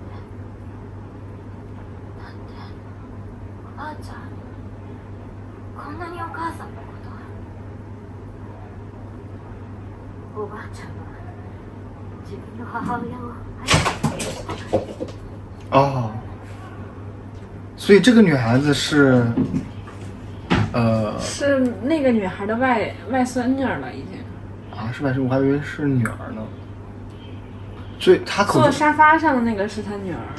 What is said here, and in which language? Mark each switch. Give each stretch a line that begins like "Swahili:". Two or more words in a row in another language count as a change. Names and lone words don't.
Japanese: おばあちゃん、こんなにお母さんのことおばあちゃんは自分の母親を愛して
Chinese: 哦，所以这个女孩子是，是那个女孩的外孙女了，已经。啊，是外甥，我还以为是女儿呢。所以她口坐沙发上的那个是她女儿。